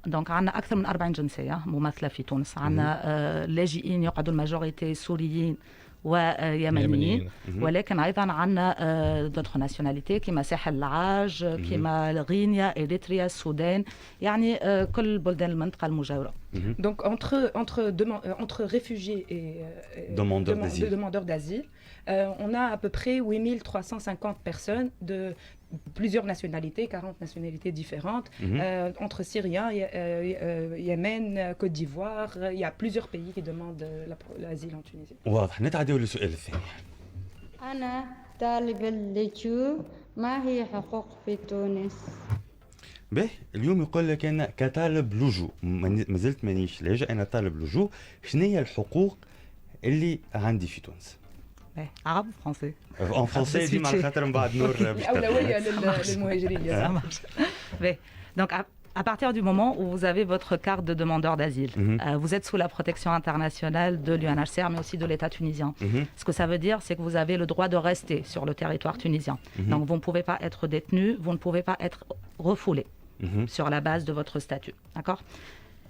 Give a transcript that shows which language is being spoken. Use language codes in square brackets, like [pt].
[ar] دونك عندنا أكثر من 40 جنسية ممثلة في تونس. عندنا لاجئين يقعدوا الماجوريتي سوريين ويمنيين، ولكن أيضا عندنا [fr] d'autres nationalités [ar] كما ساحل العاج، كما غينيا، إريتريا، السودان، يعني كل بلدان المنطقة المجاورة. [fr] Donc entre réfugiés et demandeurs d'asile, on a à peu près 8350 personnes de plusieurs nationalités, 40 nationalités différentes, entre Syriens, Yémen, Côte d'Ivoire. Il y a plusieurs pays qui demandent l'asile en Tunisie. [ar] واضح. نتعداو للسؤال الثاني. أنا طالب اللجوء، ما هي حقوق في تونس؟ به اليوم يقول لك انا كطالب لجوء، ما زلت مانيش لاجئ، انا طالب لجوء، شنو هي الحقوق اللي عندي في تونس؟ عربي فرنسي؟ ان فرنسي ديما على خاطر من بعد نور الأولوية للمهاجرين. [fr] Donc à partir du moment où vous avez votre carte de demandeur d'asile, vous êtes sous la protection internationale de l'UNHCR, mais aussi de l'État tunisien. Ce que ça veut dire, c'est que vous avez le droit de rester sur le territoire tunisien. Donc vous ne pouvez pas être détenu, vous ne pouvez pas être refoulé sur la base de votre statut. D'accord ?